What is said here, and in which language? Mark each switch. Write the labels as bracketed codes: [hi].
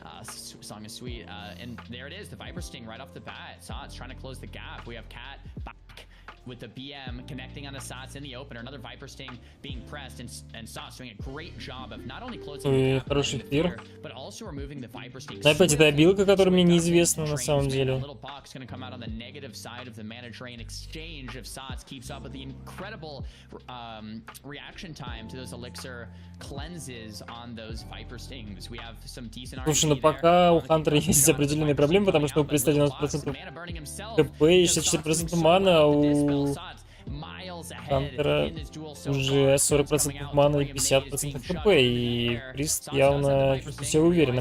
[en] Song is sweet. And there it is, the Viper Sting right off the bat. It's trying to close the gap. We have Cat back with the BM connecting on the Sots in the opener. Another Viper Sting being pressed, and Sots doing a great job of not only closing the gap, but also removing the Viper Sting. [ru] Опять эта обилка, которая мне неизвестна на самом деле. [en] Little Bach's going to come out on the negative side of the mana drain exchange if Sots keeps up with the incredible reaction time to those elixir cleanses on those Viper Stings. We have some decent. [ru] Слушай, но пока у Хантера есть определенные проблемы, потому что он представляет 90% КП и 64% мана, а у Хантера уже 40% мана и 50% КП, и Прист явно чувствует себя уверенно.